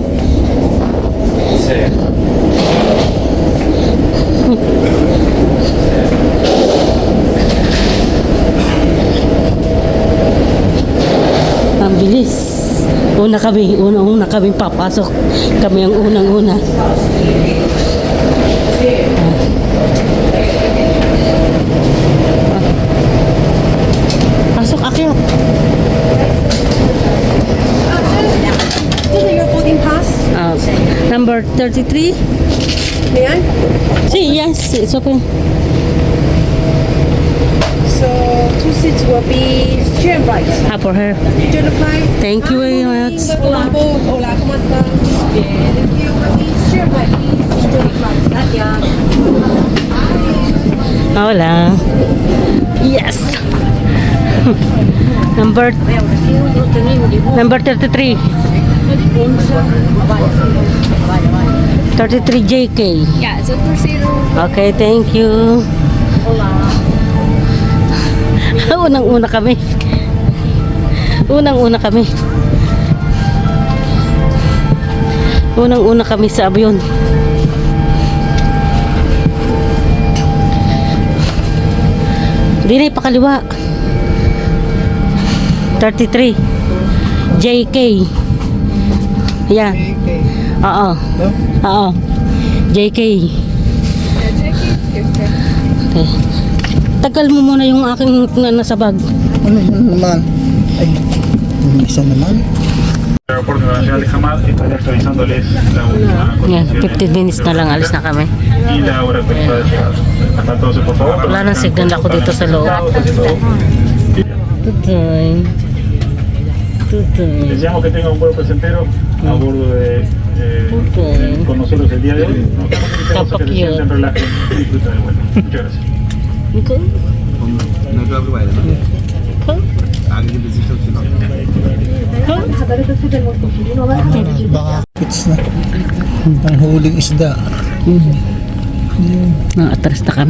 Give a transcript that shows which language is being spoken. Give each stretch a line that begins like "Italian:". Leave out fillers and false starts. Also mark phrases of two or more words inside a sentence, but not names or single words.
Filipino: Ang bilis. Una kami papasok. Kami ang unang-una. Pasok, akyat.
English: This is your boarding pass. Number 33. May I? See, yes, it's open. So 2 seats will be steering right. For her. Do the flight. Thank you very much.
Spanish: Hola, hola, ¿cómo estás? Bien.
English: Thank you. Steering right, please. Do the flight.
Spanish: Gracias. Hola.
English: Yes. Number 33. 33 JK. Yeah, so 2-0. Okay, thank you.
Filipino: Unang-una kami. Unang-una kami. Unang-una kami sa avion. Hindi na ipakaliwa. 33 JK. Yan. Oo. Oo. JK. Okay. Tagal mo muna yung aking nasa bag. Ano yun naman? Ay, isa naman.
Spanish: Aeropuerto Internacional de Hamad está actualizándoles la última
Filipino: Yan,
Spanish: condición
Filipino: 15 minutes na lang alis na kami.
Spanish: y la hora actualizada de llegada. Hasta entonces, por favor.
Filipino: Wala nang signal ako dito sa loob. Tutoy. Tutoy.
Spanish: Deseamos que tenga un buen presentero a bordo de con nosotros el día de hoy. Nos invitamos a que se sienten, relajen y disfruten del vuelo. Muchas gracias.
Filipino: Ikaw? Baka hits na. Ang huling isda. Nakatras na kami.